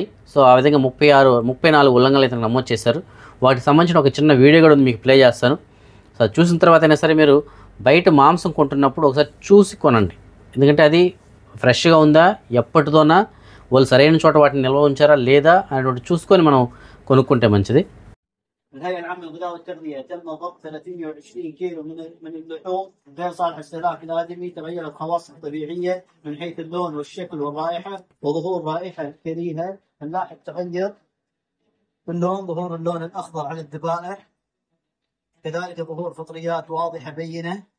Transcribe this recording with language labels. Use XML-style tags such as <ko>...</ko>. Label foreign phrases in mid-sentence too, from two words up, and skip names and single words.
<te>సో ఆ విధంగా 34 ఉల్లంఘనలు అయితే నమోదు చేశారు. వాటికి సంబంధించిన ఒక చిన్న వీడియో కూడా మీకు ప్లే చేస్తాను. సో చూసిన తర్వాత అయినా సరే మీరు బయట మాంసం కొంటున్నప్పుడు ఒకసారి చూసి కొనండి. ఎందుకంటే అది ఫ్రెష్గా ఉందా, ఎప్పటితోనా, వాళ్ళు సరైన చోట వాటిని నిల్వ ఉంచారా లేదా అనేటువంటి చూసుకొని మనం కొనుక్కుంటే మంచిది.</te> <ar>الهيئة العامة للغذاء والتغذية تم ضبط 320 كيلو من اللحوم غير صالح للاستهلاك الآدمي، تغيرت خواصها الطبيعية من حيث اللون والشكل والرائحة وظهور رائحة كريهة. نلاحظ تغير في اللون، ظهور اللون الأخضر على الذبائح، كذلك ظهور فطريات واضحة بينة.</ar>